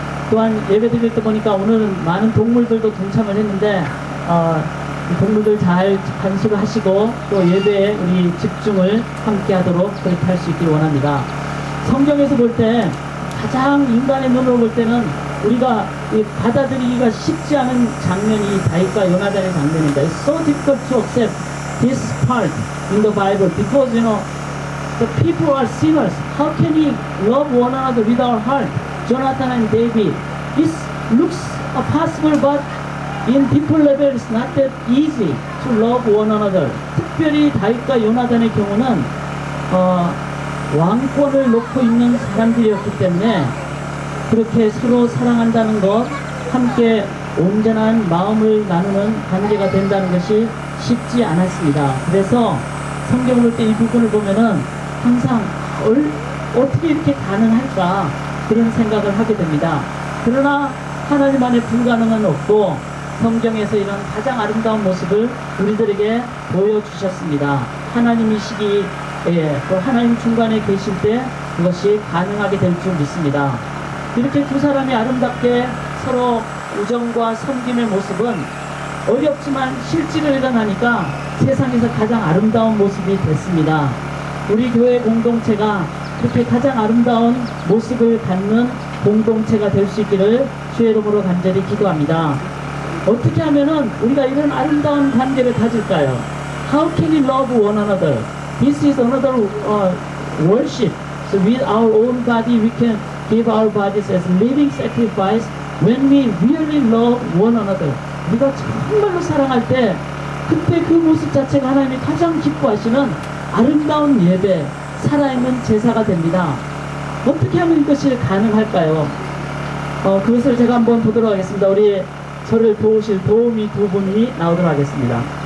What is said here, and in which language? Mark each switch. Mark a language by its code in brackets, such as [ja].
[ko] 또한 예배 드릴 때 보니까 오늘은 많은 동물들도 동참을 했는데 동물들 잘 관수를 하시고 또 예배에 우리 집중을 함께 하도록 그렇게 할 수 있기를 원합니다. 성경에서 볼 때 가장 인간의 눈으로 볼 때는 우리가 받아들이기가 쉽지 않은 장면이 다윗과 요나단의 장면입니다. [en] It's so difficult to accept this part in the Bible because the people are sinners. How can we love one another with our heart? Jonathan and David. This looks possible, but in deeper level it's not that easy to love one another. [ko] 특별히 다윗과 요나단의 경우는 왕권을 놓고 있는 사람들이었기 때문에 그렇게 서로 사랑한다는 것, 함께 온전한 마음을 나누는 관계가 된다는 것이 쉽지 않았습니다. 그래서 성경을 볼 때 이 부분을 보면은 항상 어떻게 이렇게 가능할까 그런 생각을 하게 됩니다. 그러나 하나님 안에 불가능은 없고 성경에서 이런 가장 아름다운 모습을 우리들에게 보여주셨습니다. 하나님이시기에 또 하나님 중간에 계실 때 그것이 가능하게 될 줄 믿습니다. 이렇게 두 사람이 아름답게 서로 우정과 섬김의 모습은 어렵지만 실제로 일어나니까 세상에서 가장 아름다운 모습이 됐습니다. 우리 교회 공동체가 그렇게 가장 아름다운 모습을 갖는 공동체가 될 수 있기를 주의 이름으로 간절히 기도합니다. 어떻게 하면은 우리가 이런 아름다운 관계를 가질까요? [en] How can we love one another? This is another worship. So with our own body we can give our bodies as living sacrifice when we really love one another. [ko] 우리가 정말로 사랑할 때 그때 그 모습 자체가 하나님이 가장 기뻐하시는 아름다운 예배, 살아있는 제사가 됩니다. 어떻게 하면 이것이 가능할까요? 그것을 제가 한번 보도록 하겠습니다. 우리 저를 도우실 도우미 두 분이 나오도록 하겠습니다.